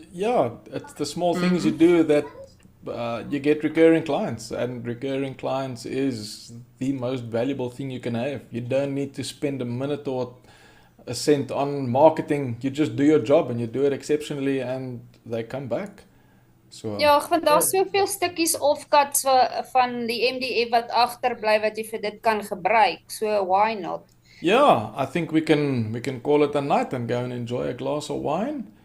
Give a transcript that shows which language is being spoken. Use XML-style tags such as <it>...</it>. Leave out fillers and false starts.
<en>Yeah, it's the small things you do that you get recurring clients, and recurring clients is the most valuable thing you can have. You don't need to spend a minute or a cent on marketing. You just do your job and you do it exceptionally and they come back. So</en> <af>Ja, ek vind daar's soveel stukkies offcuts van die MDF wat agterbly wat jy vir dit kan gebruik.</af> <en>So why not? yeah, I think we can call it a night and go and enjoy a glass of wine.</en>